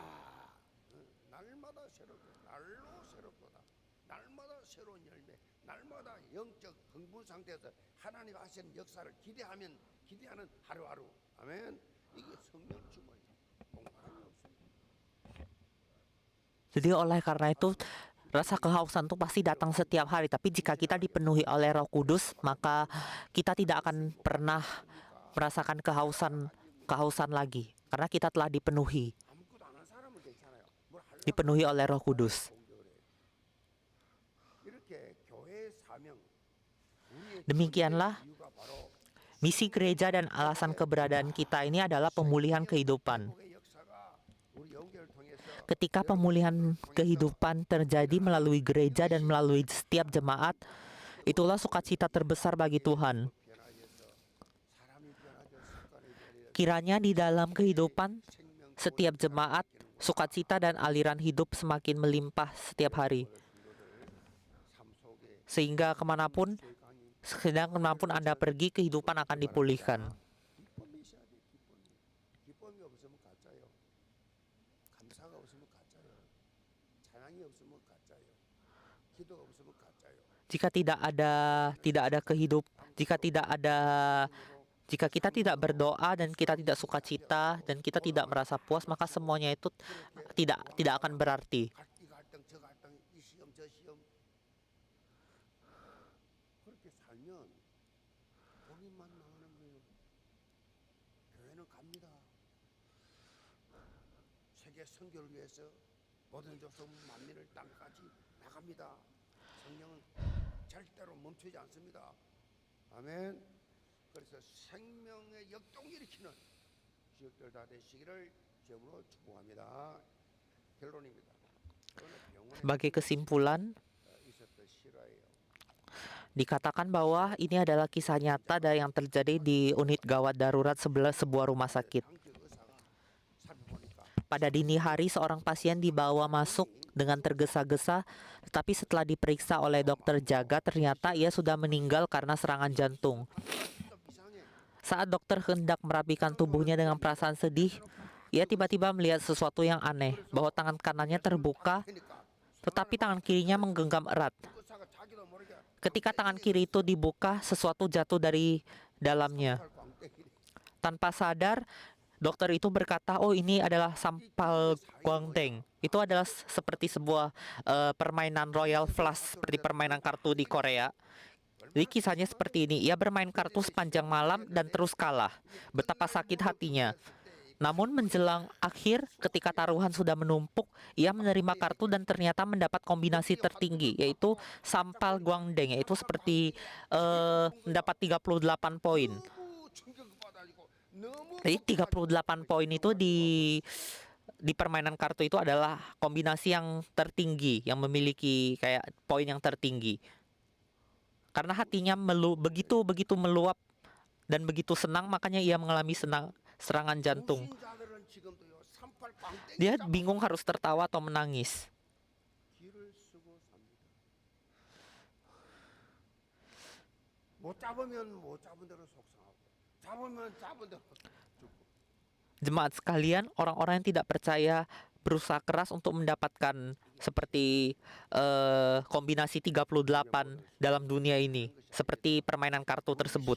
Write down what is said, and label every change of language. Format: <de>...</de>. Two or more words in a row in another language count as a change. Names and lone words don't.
<ko>날마다 날로 새롭도다. 날마다 새로운 열매, 날마다 영적 흥분 상태에서 하나님 하시는 역사를 기대하는 하루하루. 아멘. 이게 성령 충만이다. 공간이 없습니다.</ko> <id>Jadi oleh karena itu Rasa kehausan itu pasti datang setiap hari, tapi jika kita dipenuhi oleh Roh Kudus, maka kita tidak akan pernah merasakan kehausan lagi, karena kita telah dipenuhi</id> <ko>아무것도 안 한 사람은 괜찮아요. 뭘 하려고</ko> <id>dipenuhi oleh Roh Kudus.</id> <ko>공격을 해요. 이렇게 교회의 사명, 우리의</ko> <id>Demikianlah</id> <ko>존재의 이유가 바로</ko> <id>misi gereja dan alasan keberadaan kita ini adalah pemulihan kehidupan.</id> <ko>회복의 역사가 우리 영계를 통해서</ko> <id>Ketika pemulihan kehidupan terjadi melalui gereja dan melalui setiap jemaat, itulah sukacita terbesar bagi Tuhan.</id> <ko>변화해서 사람이 변화되어 습관이 되어</ko> <id>Kiranya di dalam kehidupan</id> <ko>생명</ko> <id>setiap jemaat, sukacita dan aliran hidup semakin melimpah setiap hari.</id> <ko>삶 속에</ko> <id>Sehingga kemanapun Anda pergi, kehidupan akan dipulihkan.</id> <ko>기쁨이 있어야 돼. 기쁨이 없으면 가짜요. 감사가 없으면 가짜요. 찬양이 없으면 가짜요. 기도가 없으면 가짜요.</ko> <id>Jika jika kita tidak berdoa dan kita tidak sukacita dan kita tidak merasa puas, maka semuanya itu tidak akan berarti.</id> <ko>이 갈등 저 갈등 이 시험 저 시험 그렇게 살면 본인만 망하는 거예요. 교회는 갑니다. 세계 선교를 위해서 모든 족속 만민을 땅까지 나갑니다. 성령은 절대로 멈추지 않습니다. 아멘. 그래서 생명의 역동 일으키는 지역들 다 되시기를 주님으로 축복합니다. 결론입니다. 병원에</ko> <id>Sebagai kesimpulan,</id> <ko>있었던 실화예요.</ko> <id>dikatakan bahwa ini adalah kisah nyata dari yang terjadi di unit gawat darurat sebelah sebuah rumah sakit.</id> <ko>당직 의사가 살펴보니까</ko> <id>Pada dini hari, seorang pasien dibawa masuk dengan tergesa-gesa, tetapi setelah diperiksa oleh dokter jaga, ternyata ia sudah meninggal karena serangan jantung.</id> <ko>좀 이상해.</ko> <id>Saat dokter hendak merapikan tubuhnya dengan perasaan sedih, ia tiba-tiba melihat sesuatu yang aneh, bahwa tangan kanannya terbuka,</id> <ko>그러니까</ko> <id>tetapi tangan kirinya menggenggam erat.</id> <ko>의사가 자기도 모르게</ko> <id>Ketika tangan kiri itu dibuka, sesuatu jatuh dari dalamnya.</id> <ko>광땡이</ko> <id>Tanpa sadar, dokter itu berkata, oh ini adalah sampal guangdeng. Itu adalah seperti sebuah permainan</id> <en>Royal Flush,</en> <id>seperti permainan kartu di Korea. Jadi kisahnya seperti ini, ia bermain kartu sepanjang malam dan terus kalah. Betapa sakit hatinya. Namun menjelang akhir, ketika taruhan sudah menumpuk, ia menerima kartu dan ternyata mendapat kombinasi tertinggi, yaitu sampal guangdeng, yaitu seperti mendapat 38 poin.</id> <ko>너무 충격받아가지고 너무</ko> <id>Jadi 38 poin itu di permainan kartu itu adalah kombinasi yang tertinggi, yang memiliki kayak poin yang tertinggi. Karena hatinya begitu meluap dan begitu senang, makanya ia mengalami serangan jantung.</id> <ko>불신자들은 지금도요 38 광땡이</ko> <id>Dia bingung harus tertawa atau menangis.</id> <ko>길을 쓰고 삽니다. 못 잡으면 못 잡은 대로 속상하고 잡으면 잡은 대로 죽고</ko> <id>Jemaat sekalian, orang-orang yang tidak percaya berusaha keras untuk mendapatkan seperti kombinasi 38 dalam dunia ini, seperti permainan kartu tersebut.</id>